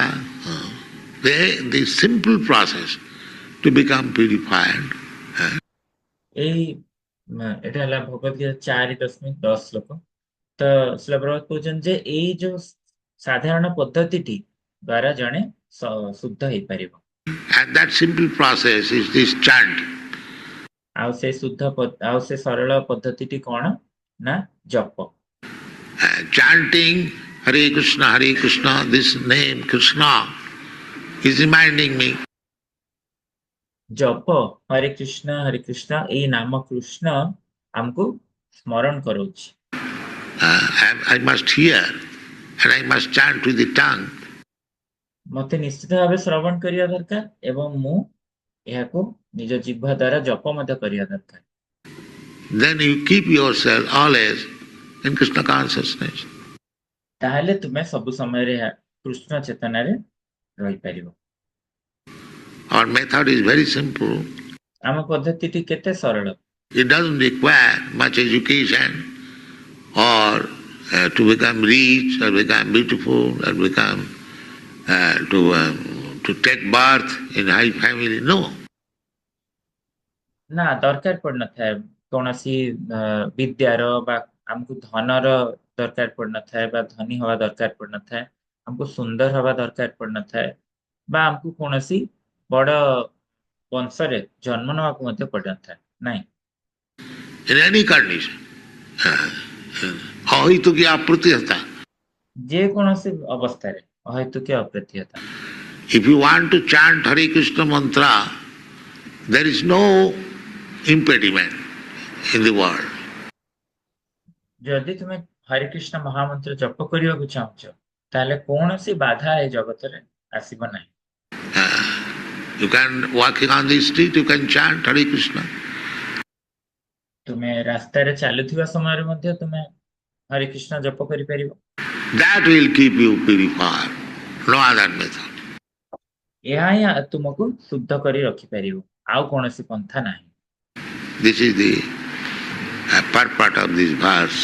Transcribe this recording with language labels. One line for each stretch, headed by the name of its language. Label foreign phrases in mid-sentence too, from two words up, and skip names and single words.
English: The simple process to become purified.
Odia: ଏଇଟା ହେଲା ଭଗବତ ଗୀତା 4.10 ଶ୍ଲୋକ। ତ ଶ୍ରୀଲ ପ୍ରଭୁପାଦ କହୁଛନ୍ତି ଯେ ଏଇ ଯୋଉ ସାଧାରଣ ପଦ୍ଧତିଟି ଦ୍ୱାରା ଜଣେ ଶୁଦ୍ଧ ହେଇପାରିବ।
English: And that simple process is this chant.
Odia: ଆଉ ସେ ସରଳ ପଦ୍ଧତିଟି କଣ ନା ଜପ।
English: Chanting Hare Krishna, this name Krishna is reminding me.
Odia: ଜପ ହରେ କୃଷ୍ଣ ଏଇ ନାମ କୃଷ୍ଣ ଆମକୁ ସ୍ମରଣ କରାଉଛି।
English: I must hear and I must chant with the tongue.
Odia: ମତେ ନିଶ୍ଚିତ ଭାବେ ଶ୍ରବଣ କରିବା ଦରକାର ଏବଂ ମୁଁ ଏହାକୁ ନିଜ ଜିହ୍ବା ଦ୍ୱାରା ଜପ ମଧ୍ୟ କରିବା ଦରକାର।
English: Then you keep yourself always in Krishna consciousness.
Odia: ତାହେଲେ ତୁମେ ସବୁ ସମୟରେ କୃଷ୍ଣ ଚେତନାରେ ରହିପାରିବ।
English: Our method is very simple.
Odia: ଆମ ପଦ୍ଧତିଟି କେତେ ସରଳ।
English: It doesn't require much education or to become rich or become beautiful or become to take birth in high family. No.
Odia: ନା ଦରକାର ପଡିନଥାଏ କୌଣସି ବିଦ୍ୟାର ବା ଆମକୁ ଧନର ଦରକାର ପଡିନଥାଏ ବା ଧନୀ ହବା ଦରକାର ପଡିନଥାଏ, ଆମକୁ ସୁନ୍ଦର ହବା ଦରକାର ପଡିନଥାଏ ବା ଆମକୁ କୌଣସି ବଡ ବଂଶରେ ଜନ୍ମ ନେବାକୁ ମଧ୍ୟ ପଡିନଥାଏ ନାଇଁ।
English: In any condition.
Sanskrit: ଅହୈତୁକୀ ଅପ୍ରତିହତା। ଯେକୌଣସି ଅବସ୍ଥାରେ ଅହୈତୁକୀ ଅପ୍ରତିହତା।
English: If you want to chant Hare Krishna mantra, there is no impediment in the world.
Odia: ଯଦି ତୁମେ ହରେ କୃଷ୍ଣ ମହାମନ୍ତ୍ର ଜପ କରିବାକୁ ଚାହୁଁଛ ତାହେଲେ କୌଣସି ବାଧା ଏ ଜଗତରେ ଆସିବ ନାହିଁ।
English: You can walking on the street, you can chant Hare Krishna.
Odia: ତୁମେ ରାସ୍ତାରେ ଚାଲୁଥିବା ସମୟରେ ମଧ୍ୟ ତୁମେ ହରେ କୃଷ୍ଣ ଜପ କରିପାରିବ।
English: That will keep you purified. No other method.
Odia: ଏହା ହିଁ ତୁମକୁ ଶୁଦ୍ଧ କରି ରଖିପାରିବ, ଆଉ କୌଣସି ପନ୍ଥା ନାହିଁ।
English: This is the purport of this verse.